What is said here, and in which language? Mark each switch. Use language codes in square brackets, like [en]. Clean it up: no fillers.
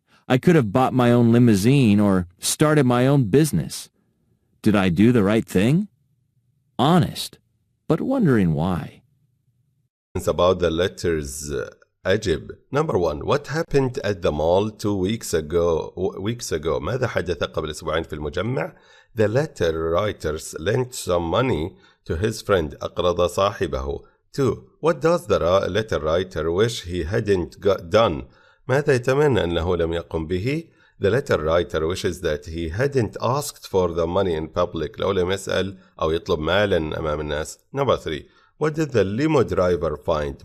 [en] I could have bought my own limousine or started my own business. Did I do the right thing? Honest, but wondering why. It's about the letters [ar] أجب. [en] Number 1. What happened at the mall 2 weeks ago? [ar] ماذا حدث قبل أسبوعين في المجمع? [en] The letter writers lent some money to his friend. [ar] أقرض صاحبه. 2. [en] What does the letter writer wish he hadn't done? [ar] ماذا يتمنى أنه لم يقم به؟ [en] The letter writer wishes that he hadn't asked for the money in public. [ar] لو لم يسأل أو يطلب مالا أمام الناس. [en] Number 3. What did the limo driver find?